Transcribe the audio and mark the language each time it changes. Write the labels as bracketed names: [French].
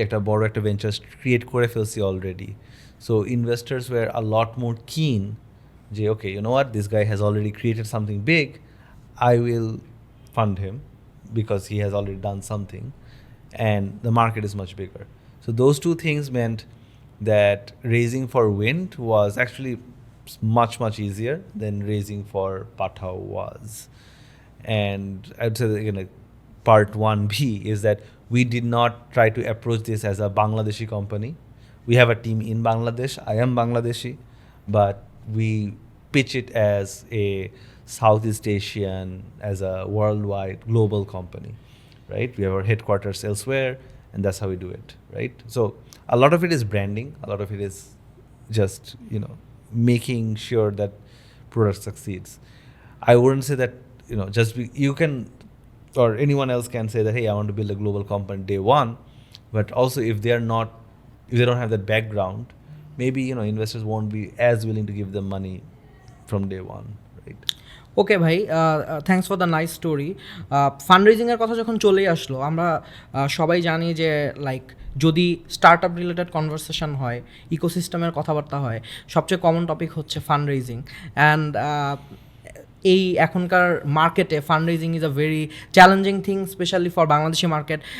[Bangla] একটা বড় একটা ভেঞ্চার ক্রিয়েট করে ফেলছি already, [English] So investors were a lot more keen যে okay, you know what, this guy has already created something big, I will fund him because he has already done something and the market is much bigger. So those two things meant that raising for Wind was actually much, much easier than raising for Pathao was. And I'd say that, part 1B is that we did not try to approach this as a Bangladeshi company. We have a team in Bangladesh. I am Bangladeshi, but we pitch it as a Southeast Asian, as a worldwide global company, right? We have our headquarters elsewhere and that's how we do it, right? So a lot of it is branding, a lot of it is just, making sure that product succeeds. I wouldn't say that, you can or anyone else can say that, hey, I want to build a global company day one, but also if they don't have that background, maybe investors won't be as willing to give them money from day one, right? Okay ভাই, thanks for the nice story. [Bangla] ফান্ডরেজিংয়ের কথা যখন চলেই আসলো, আমরা সবাই জানি যে like যদি স্টার্ট আপ রিলেটেড কনভারসেশন হয়, ইকোসিস্টেমের কথাবার্তা হয়, সবচেয়ে কমন টপিক হচ্ছে ফান্ডরেজিং। [English] And এই এখনকার মার্কেটে fundraising is a very challenging thing, specially for Bangladeshi market.